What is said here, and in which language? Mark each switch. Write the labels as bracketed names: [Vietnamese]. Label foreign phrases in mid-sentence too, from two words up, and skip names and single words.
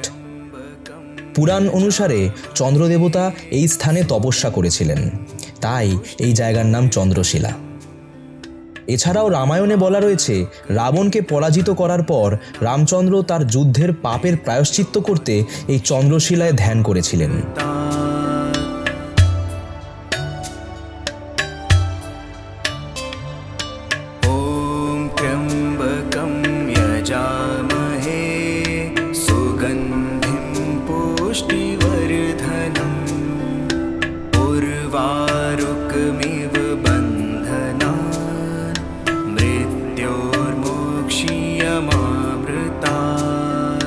[Bangla] পুরাণ অনুসারে চন্দ্রদেবতা এই স্থানে তপস্যা করেছিলেন, তাই এই জায়গার নাম চন্দ্রশিলা। এছাড়াও রামায়ণে বলা রয়েছে রাবণকে পরাজিত করার পর রামচন্দ্র তার যুদ্ধের পাপের প্রায়শ্চিত্ত করতে এই চন্দ্রশিলায় ধ্যান করেছিলেন। [Sanskrit] ओम त्र्यंबकं यजामहे सुगंधिं पुष्टिवर्धनम् उर्वारुकमिव बन्धनान् मृत्योर्मोक्ष्यमामृतात्।